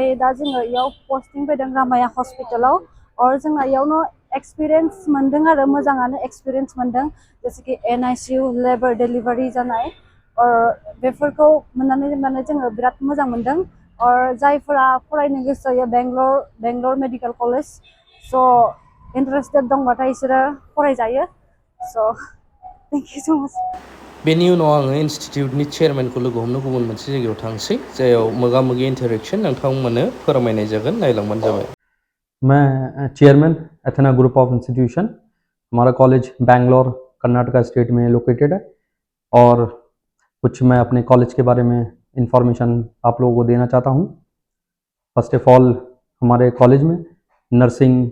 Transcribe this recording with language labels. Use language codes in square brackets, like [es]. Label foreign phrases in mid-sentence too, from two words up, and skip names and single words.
[brx] दा जोङो इयाव पस्टिं फैदों रामाया हस्पिटालाव और जोंना इयावनो एक्सपिरियेन्स मोन्दों आरो मोजाङानो एक्सपिरियेन्स मोन्दों जेसेखि NICU [en] labour delivery [brx] जानाय और बेफोरखौ मोननानै जोङो बिराद मोजां मोन्दों और जायफोरा फरायनो गोसो जायो बेंगलर मेडिकेल कलेज स' इन्टारेस्टेड दंबाथाय बिसोरो फरायजायो [en] so thank you so much [brx] बेनि उनाव आङो इन्स्टिटिउटनि चेयारमेनखौ लोगो हमनो गुबुन मोनसे जायगायाव थांसै जायाव मोगा-मोगि इन्टारेक्शन नोंथांमोननो फोरमायनाय जागोन नायलांबानो जाबाय [hi] मैं चेयरमैन एथेना ग्रुप ऑफ इंस्टीट्यूशन हमारा कॉलेज बैंगलोर कर्नाटका स्टेट में लोकेटेड है और कुछ मैं अपने कॉलेज के बारे में इंफॉर्मेशन आप लोगों को देना चाहता हूँ [en] first of all [hi] हमारे कॉलेज में नर्सिंग